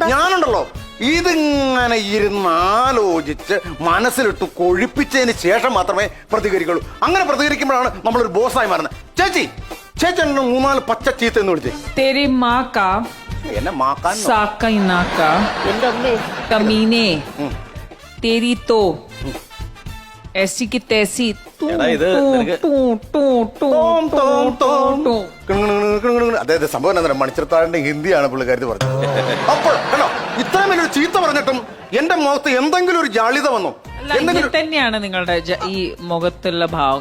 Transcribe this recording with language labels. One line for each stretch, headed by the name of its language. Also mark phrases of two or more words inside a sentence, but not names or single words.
Malayalam: ഞാനുണ്ടല്ലോ ഇതിങ്ങനെ ഇരുന്ന് ആലോചിച്ച് മനസ്സിലിട്ട് കൊഴിപ്പിച്ചതിന് ശേഷം മാത്രമേ പ്രതികരിക്കുള്ളൂ. അങ്ങനെ പ്രതികരിക്കുമ്പോഴാണ് നമ്മളൊരു ബോസായി മാറുന്നത്. ചേച്ചി എന്നെ 3-4 പച്ച ചീത്ത എന്ന് വിളിച്ചേ.
Hindi: तेरी माँ का
Malayalam: എന്നെ മാക്കാൻ साका नाका എന്റെ അമ്മേ,
Hindi: कमीने तेरी तो ऐसी की तैसी तू
Malayalam: എടാ, ഇത്
Hindi: तू
Malayalam: നിനക്ക്
Hindi: तू तू तू तू
Malayalam: അതായത് സംഭവം എന്താ, മണിച്ചിരത്താഴിന്റെ ഹിന്ദിയാണ് പുള്ളിക്കാരി പറഞ്ഞത്. അപ്പോൾ കണ്ടോ, ഇത്രയും വലിയൊരു ചീത്ത പറഞ്ഞിട്ടും എന്റെ മുഖത്ത് എന്തെങ്കിലും ഒരു ജാള്യത വന്നു. ഇങ്ങനെ തന്നെയാണ് നിങ്ങളുടെ ഈ മുഖത്തുള്ള ഭാവം.